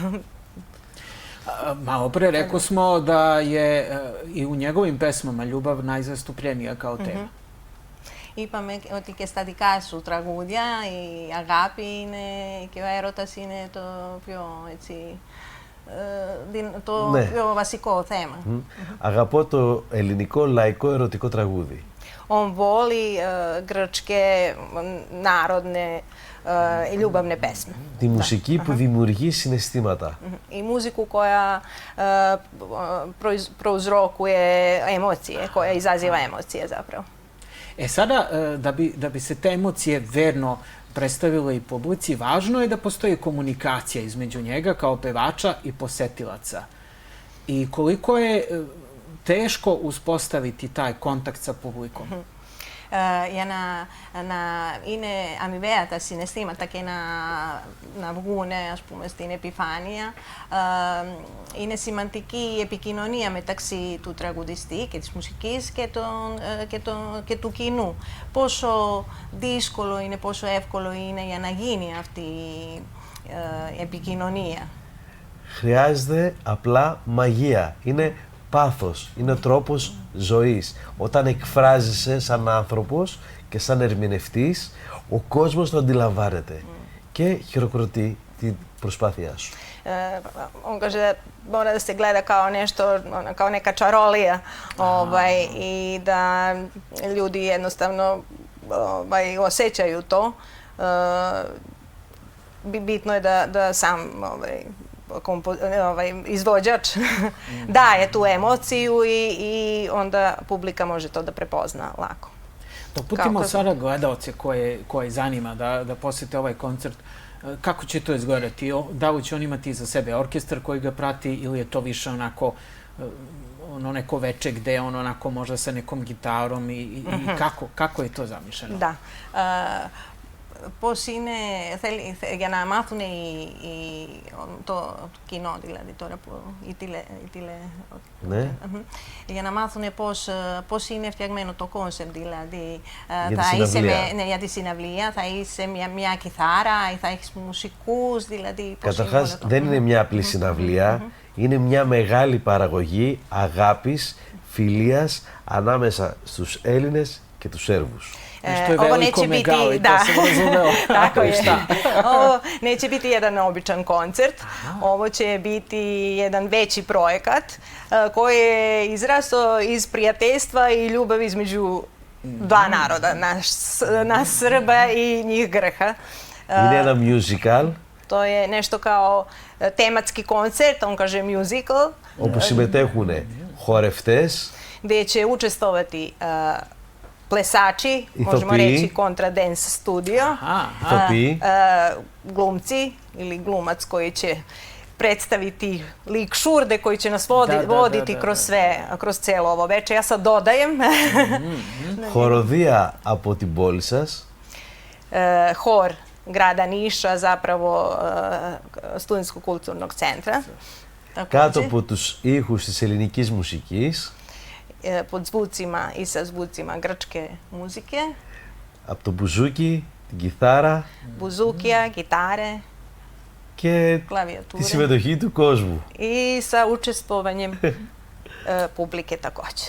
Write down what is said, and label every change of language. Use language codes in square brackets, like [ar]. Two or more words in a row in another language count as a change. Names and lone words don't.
[sr] Malo pre rekao smo da je i u njegovim pesmama ljubav najzastupljenija kao tema. [el] Είπαμε ότι και στα δικά σου τραγούδια η αγάπη είναι και ο έρωτας είναι το πιο, έτσι, πιο βασικό θέμα. Αγαπώ το ελληνικό λαϊκό ερωτικό τραγούδι. [sr] On voli grčke narodne ljubavne pesme. [el] Τη μουσική που δημιουργεί συναισθήματα. [sr] I muziku koja prouzrokuje emocije, koja izaziva emocije zapravo. Sada, da bi se te emocije verno predstavila i publici, važno je da postoji komunikacija između njega kao pevača i posetilaca. I koliko je teško uspostaviti taj kontakt sa publikom? [el] Για να είναι αμοιβαία τα συναισθήματα και να βγουν, ας πούμε, στην επιφάνεια. Είναι σημαντική η επικοινωνία μεταξύ του τραγουδιστή και της μουσικής και του κοινού. Πόσο δύσκολο είναι, πόσο εύκολο είναι για να γίνει αυτή η επικοινωνία. Χρειάζεται απλά μαγεία. Είναι πάθος, είναι τρόπος ζωής. Όταν εκφράζεσαι σαν άνθρωπος και σαν ερμηνευτής, ο κόσμος το αντιλαμβάνεται και χειροκροτεί την προσπάθειά σου. [sr] On kaže mora da se gleda kao nešto, kao neka čarolija i da ljudi jednostavno osjećaju to. Bitno je da sam izvođač daje tu emociju i onda publika može to da prepozna lako. Dopustimo sada gledalce koje zanima da posete ovaj koncert. Kako će to izgledati? Da li će on imati iza sebe orkestar koji ga prati ili je to više onako neko veče gde on onako možda sa nekom gitarom i kako je to zamišljeno? Da. [el] Πώς είναι, για να μάθουν το κοινό, δηλαδή τώρα, για να μάθουν πώς είναι φτιαγμένο το κόνσεπτ, δηλαδή για τη συναυλία θα είσαι μια κιθάρα ή θα έχεις μουσικούς, δηλαδή... Καταρχάς δεν είναι μια απλή συναυλία, είναι μια μεγάλη παραγωγή αγάπης, φιλίας ανάμεσα στους Έλληνες και τους Σέρβους. [sr] Ovo neće biti, da, tako je. Ovo neće biti jedan običan koncert, ovo će biti jedan veći projekat koji je izrastao iz prijateljstva i ljubavi između dva naroda, nas Srba i njih Grha. [el] Είναι ένα musical. [sr] To je nešto kao tematski koncert, on kaže musical. [el] Όπου συμμετέχουν χορευτές. [sr] Gdje će učestvovati plesači, možemo reći Contradance studio, glumci ili glumac koji će predstaviti lik Šurde koji će nas voditi kroz cijelo ovo veče. Ja sad dodajem. [el] Horodija από την πόλη σας. [sr] Hor grada Niša, zapravo Studentskog kulturnog centra. [el] Κάτω από τους ήχους της ελληνικής μουσικής. [sr] Pod zvucima i sa zvucima grčke muzike. [el] Από το μπουζούκι, την κιθάρα. [sr] Buzukija, gitare, [el] και τη συμμετοχή του κόσμου. [sr] I sa učestvovanjem publike također.